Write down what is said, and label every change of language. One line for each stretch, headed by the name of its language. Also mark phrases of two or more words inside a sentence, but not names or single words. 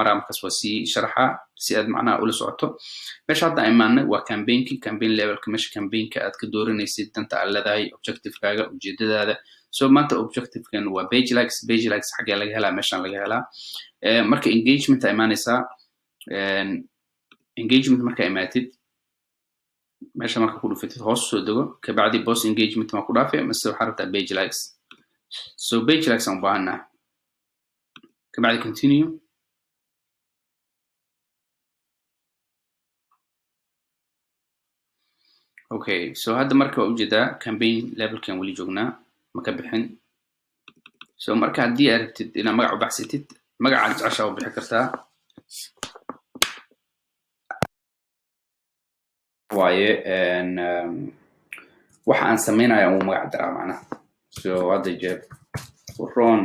Somali: maraa markaas waa si sharaxa si aad macnaha ula socoto meesha hadda imaanay waa
English: campaign levelka
Somali: meesha campaignka aad ka dooranaysid danta aad leedahay objectivekaaga ujeedadaada so maanta objectivekan waa
English: page likes
Somali: xagee laga helaa meeshan laga helaa marka engagement ay imaanaysaa engagement marka imaatid meesha marka ku dhufatid hoos soo dago ka bacdi
English: post engagement
Somali: ma ku dhaafay mise waxa rabtaa
English: page likes so page likes
Somali: aan baahana ka bacdi continue okay so hadda marka u jeedaa
English: campaign levelkan
Somali: wali joognaa ma ka bixin so marka haddii aad rabtid inaad magac u baxsatid magaca jecesha u bixi kartaa waaye waxa aan sameynaya uu magac daraa macnaha so hadda jeeb run